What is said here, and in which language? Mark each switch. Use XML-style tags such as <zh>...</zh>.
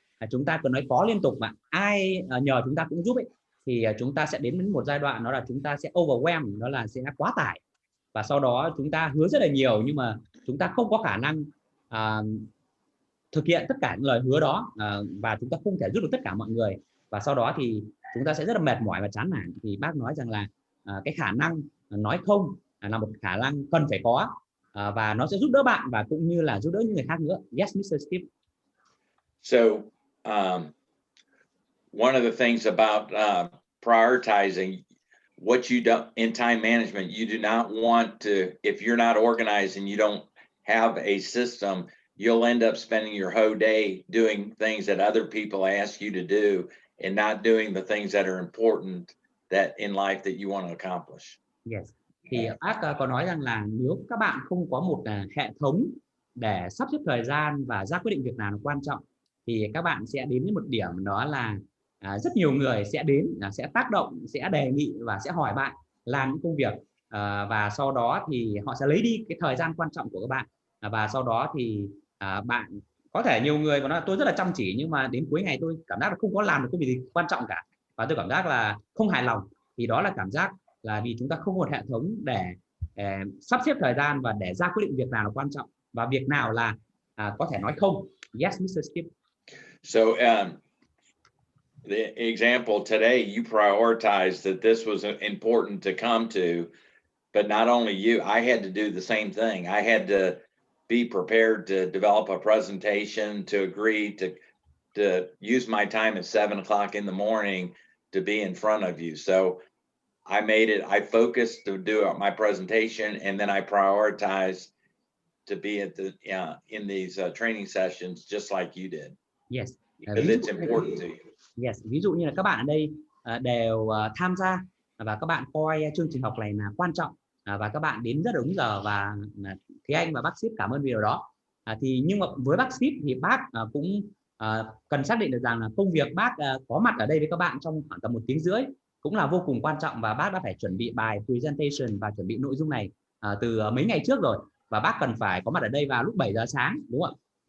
<vi>chúng ta cần nói có liên tục mà ai nhờ chúng ta cũng giúp ấy, thì chúng ta sẽ đến một giai đoạn đó là chúng ta sẽ overwhelm, đó là sẽ quá tải, và sau đó chúng ta hứa rất là nhiều nhưng mà chúng ta không có khả năng thực hiện tất cả những lời hứa đó, và chúng ta không thể giúp được tất cả mọi người, và sau đó thì chúng ta sẽ rất là mệt mỏi và chán nản. Thì bác nói rằng là cái khả năng nói không là một khả năng cần phải có, và nó sẽ giúp đỡ bạn và cũng như là giúp đỡ những người khác nữa.</vi> <en>Yes, Mr. Steve. So one of the things about prioritizing what you do in time management, you do not want to, if you're not organized and you don't have a system, you'll end up spending your whole day doing things that other people ask you to do and not doing the things that are important that in life that you want to accomplish. Yes.</en> <vi>Thì bác có nói rằng là nếu các bạn không có một hệ thống để sắp xếp thời gian và ra quyết định việc nào là quan trọng, thì các bạn sẽ đến một điểm, đó là rất nhiều người sẽ đến, sẽ tác động, sẽ đề nghị và sẽ hỏi bạn làm những công việc, và sau đó thì họ sẽ lấy đi cái thời gian quan trọng của các bạn, và sau đó thì bạn có thể, nhiều người mà nói tôi rất là chăm chỉ nhưng mà đến cuối ngày tôi cảm giác là không có làm được công việc gì quan trọng cả, và tôi cảm giác là không hài lòng. Thì đó là cảm giác là vì chúng ta không có một hệ thống để sắp xếp thời gian và để ra quyết định việc nào là quan trọng và việc nào là có thể nói không.</vi> <en>Yes, Mr. Steve. So the example today, you prioritized that this was important to come to, but not only you, I had to do the same thing. I had to be prepared to develop a presentation, to agree to use my time at 7 o'clock in the morning to be in front of you. So I focused to do my presentation, and then I prioritized to be at the in these training sessions just like you did. Yes. Because it's important to you. Yes.</en> <vi>Ví dụ như là các bạn ở đây đều tham gia và các bạn coi chương trình học này là quan trọng, và các bạn đến rất đúng giờ, và Thế Anh và bác Steve cảm ơn vì điều đó. Thì nhưng mà với bác Steve thì bác cũng cần xác định được rằng là công việc bác có mặt ở đây với các bạn trong khoảng tầm 1 tiếng rưỡi cũng là vô cùng quan trọng, và bác đã phải chuẩn bị bài presentation và chuẩn bị nội dung này từ mấy ngày trước rồi, và bác cần phải có mặt ở đây vào lúc 7 giờ sáng, đúng không ạ?</vi>